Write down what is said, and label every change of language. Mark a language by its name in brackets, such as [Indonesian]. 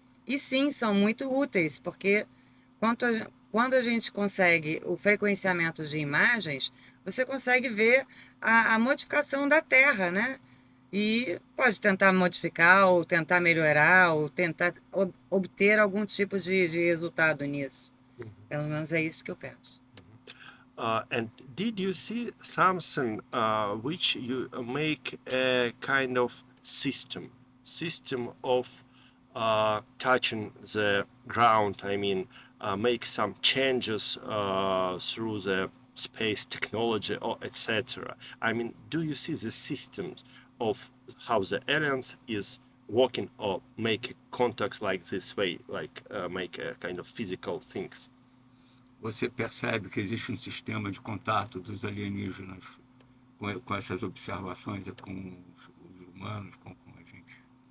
[Portuguese] E sim, são muito úteis, porque quando a gente consegue o frequenciamento de imagens, você consegue ver a modificação da Terra, né? E pode tentar modificar, ou tentar melhorar, ou tentar obter algum tipo de resultado nisso. Pelo menos é isso que eu penso. [English] And did you see something which you make a kind of system of touching the ground? I mean, make some changes through the space technology or etc. I mean, do you see the systems of how the aliens is working or make contacts like this way, like make a kind of physical things? [Portuguese] Você percebe que existe um sistema de contato dos alienígenas com essas observações com os humanos, com a gente?